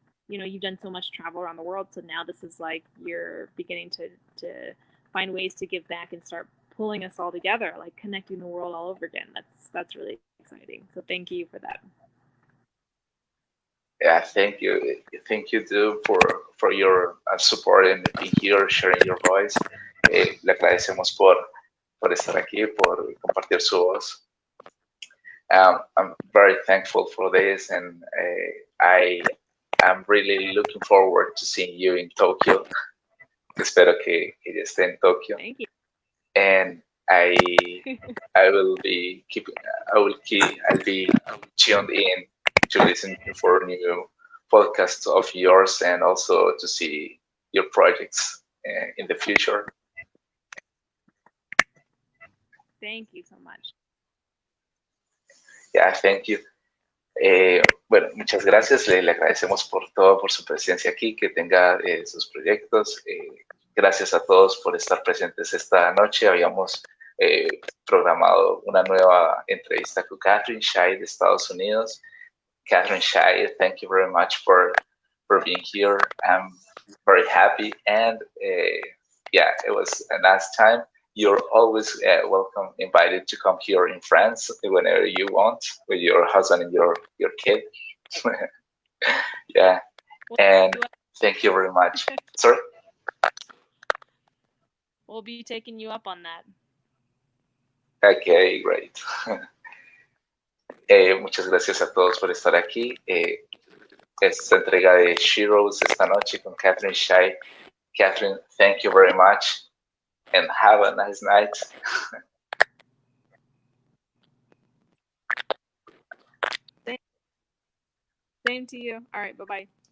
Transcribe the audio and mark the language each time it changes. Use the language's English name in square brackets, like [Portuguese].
[English] You've done so much travel around the world, so now this is like you're beginning to find ways to give back and start pulling us all together, like connecting the world all over again. That's really exciting. So thank you for that. Yeah, thank you. Thank you too for your support and being here, sharing your voice. [Spanish] Le agradecemos por estar aquí, por compartir su voz. [English] I'm very thankful for this, and I am really looking forward to seeing you in Tokyo. [Spanish] Espero que ya esté en Tokyo. [English] Thank you. And I'll be tuned in to listen for new podcasts of yours, and also to see your projects in the future. Thank you so much. Yeah, thank you. [Spanish] Bueno, muchas gracias. Le agradecemos por todo, por su presencia aquí, que tenga sus proyectos. Gracias a todos por estar presentes esta noche. Habíamos programado una nueva entrevista con Katherine Shai de Estados Unidos. [English] Katherine Shai, thank you very much for being here. I'm very happy, and yeah, it was a nice time. You're always welcome, invited to come here in France whenever you want, with your husband and your kid. Yeah, and thank you very much. Sorry? We'll be taking you up on that. Okay, great. [Spanish] Muchas gracias a todos por estar aquí. Esta entrega de Sheroes esta noche con Katherine Shai. [English] Katherine, thank you very much and have a nice night. Same to you. All right, bye-bye.